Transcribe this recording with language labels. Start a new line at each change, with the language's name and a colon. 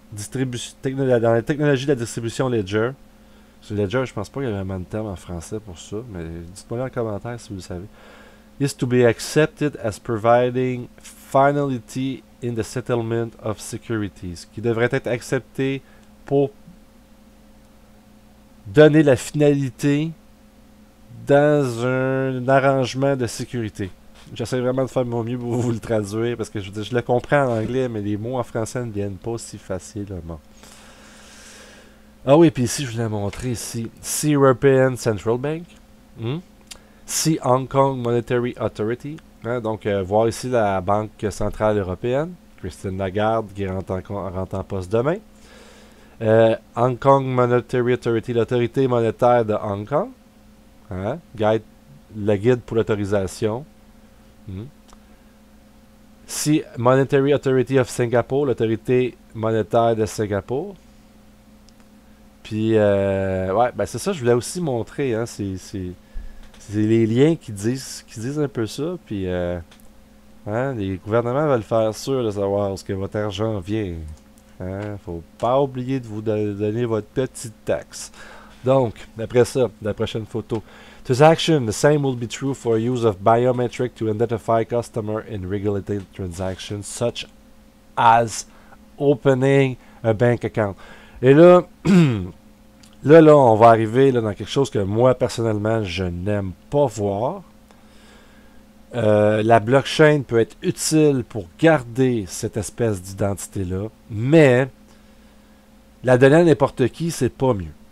French: technologie de la distribution ledger, sur ledger, je pense pas qu'il y a vraiment de terme en français pour ça, mais dites-moi en commentaire si vous le savez,
English: is to be accepted as providing finality in the settlement of securities,
French: qui devrait être accepté pour donner la finalité dans un arrangement de sécurité. J'essaie vraiment de faire mon mieux pour vous le traduire, parce que je le comprends en anglais, mais les mots en français ne viennent pas si facilement. Ah oui, puis ici, je voulais montrer ici.
English: See European Central Bank. See Hong Kong Monetary Authority.
French: Hein, donc, voir ici la Banque Centrale Européenne. Christine Lagarde qui rentre en poste demain. Hong Kong Monetary Authority, l'autorité monétaire de Hong Kong. Hein, le guide pour l'autorisation. ici, Monetary Authority of Singapore, l'autorité monétaire de Singapour. Puis, ouais, ben c'est ça, je voulais aussi montrer, hein, c'est les liens qui disent un peu ça, puis, hein, les gouvernements veulent faire sûr de savoir où ce que votre argent vient. Hein, faut pas oublier de vous donner votre petite taxe. Donc, après ça, la prochaine photo.
English: To this action, the same will be true for use of biometric to identify customer in regulated transactions, such as opening a bank account.
French: Et là, là, on va arriver là, dans quelque chose que moi, personnellement, je n'aime pas voir. La blockchain peut être utile pour garder cette espèce d'identité-là, mais la donner à n'importe qui, c'est pas mieux.